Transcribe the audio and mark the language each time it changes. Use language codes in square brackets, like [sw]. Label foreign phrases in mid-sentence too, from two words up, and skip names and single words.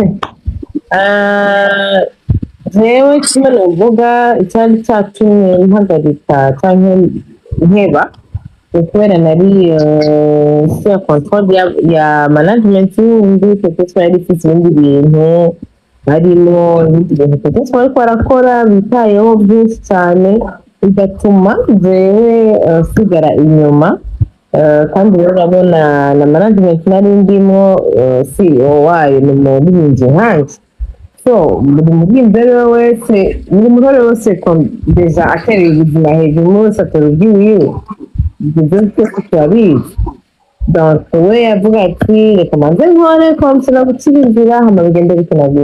[rn] Jewe kimwe novuga icyari cyatumye mpagarika canke nkeba kubera nari [fr] sur contrôle [rn] ya management y'undi, peut-être yari ifite ibindi bintu harimo ibindi bintu peut-être bariko barakora bitayeho byinshi cyane, bigatuma jewe sigara inyuma. Kandi rero urabona na management nari ndimo CEO wayo ni umuririmbyi nkanje, so buri muririmbyi rero wese, buri murore wese deja atereye ubuzima hejuru wese atera ubwiwiwe, ibyo byose turabizi. Donc we yavuga ati reka manze nkore komsira gukira inzira hama bigende bikenagura.